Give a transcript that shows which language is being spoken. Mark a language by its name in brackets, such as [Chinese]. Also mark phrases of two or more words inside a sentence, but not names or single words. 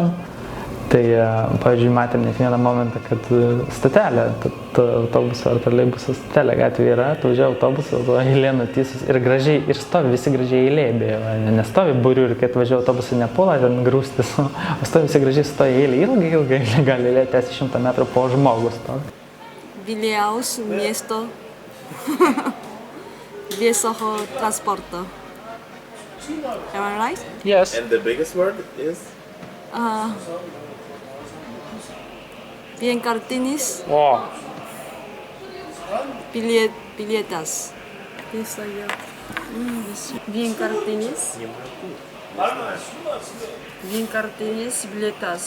[Lithuanian] Tai, pavyzdžiui, matėm net vieną momentą, kad stotelė, autobuso ar troleibuso stotelė gatvėje yra, atvažiavo autobusas, eilė nutisus ir gražiai, ir stovi visi gražiai eilė, beje, nestovi būrių ir kai atvažiavo autobusai nepuola ten grūstis, o stovi visi gražiai stovi eilė, ilgai gali eilė tęsti 100 metrų po žmogus. Vilniaus miesto viešojo transporto. [English] Am I right? Yes. And the biggest word is? [Lithuanian] Vienkartinis O, bilietas. Vienkartinis bilietas.